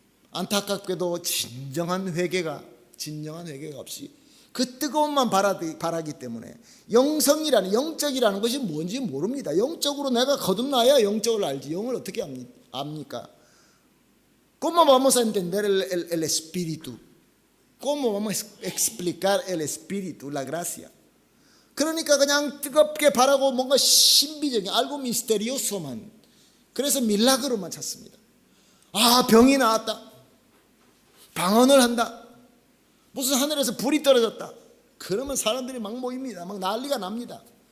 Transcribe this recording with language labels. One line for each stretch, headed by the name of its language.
Korean: 안타깝게도 진정한 회개가 없이 그 뜨거움만 바라기 때문에 영적이라는 것이 뭔지 모릅니다. 영적으로 내가 거듭나야 영적을 알지, 영을 어떻게 압니까?
Spanish: ¿Cómo vamos a entender el espíritu? ¿Cómo vamos a explicar el espíritu, la gracia?
Korean: 그러니까 그냥 뜨겁게 바라고 뭔가 신비적인,
Spanish: algo misterioso
Korean: 만, 그래서 밀라그로만 찾습니다. 병이 나았다, 방언을 한다, 무슨 하늘에서 불이 떨어졌다, 그러면 사람들이 막 모입니다. 막 난리가 납니다.